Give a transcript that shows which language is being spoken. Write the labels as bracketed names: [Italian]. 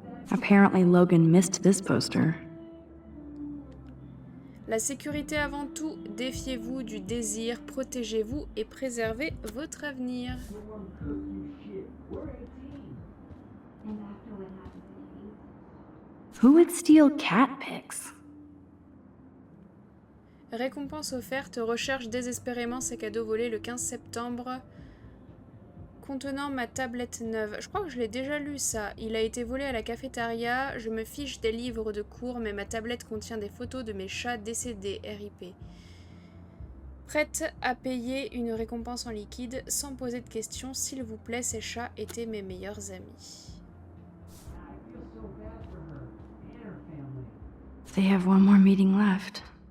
[English] Apparently Logan missed this poster. [French] La sécurité avant tout, défiez-vous du désir, protégez-vous et préservez votre avenir. [English] Who would steal cat pics? [French] Récompense offerte, recherche désespérément ses cadeaux volés le 15 septembre. Contenant ma tablette neuve. Je crois que je l'ai déjà lu ça. Il a été volé à la cafétéria. Je me fiche des livres de cours, mais ma tablette contient des photos de mes chats décédés. RIP. Prête à payer une récompense en liquide sans poser de questions. S'il vous plaît, ces chats étaient mes meilleurs amis. [English] They have one more meeting left.